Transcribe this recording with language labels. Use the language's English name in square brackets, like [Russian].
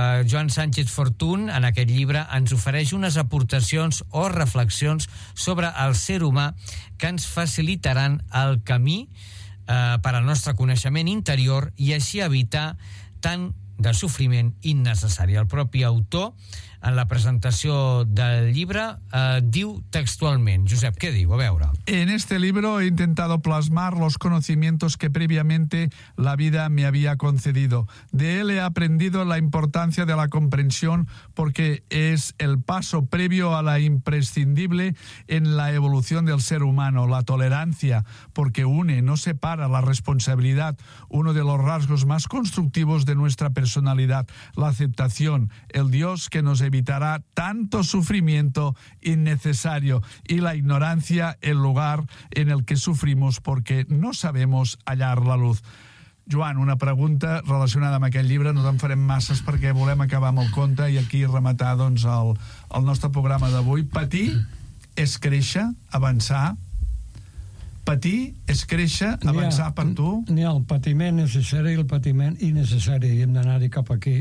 [Catalan] Joan Sánchez Fortún, en aquest llibre, ens ofereix unes aportacions o reflexions sobre el ser humà que ens facilitaran el camí per al nostre coneixement interior i així evitar tant de sofriment innecessari. El propi autor, en la presentació del llibre, diu textualment. Josep, què diu? A veure. [Spanish] En este libro he intentado plasmar los conocimientos que previamente la vida me había concedido. De él he aprendido la importancia de la comprensión porque es el paso previo a la imprescindible en la evolución del ser humano, la tolerancia, porque une, no separa la responsabilidad, uno de los rasgos más constructivos de nuestra personalidad, la aceptación, el Dios que nos evitará tanto sufrimiento innecesario y la ignorancia, el lugar en el que sufrimos porque no sabemos hallar la luz. [Catalan] Joan, una pregunta relacionada amb aquest llibre. No te'n farem masses perquè volem acabar amb el conte i aquí rematar doncs, el nostre programa d'avui. Patir és créixer, avançar. Patir és créixer, avançar per tu. N'hi ha el patiment necessari i el patiment innecessari. Hem d'anar-hi cap aquí.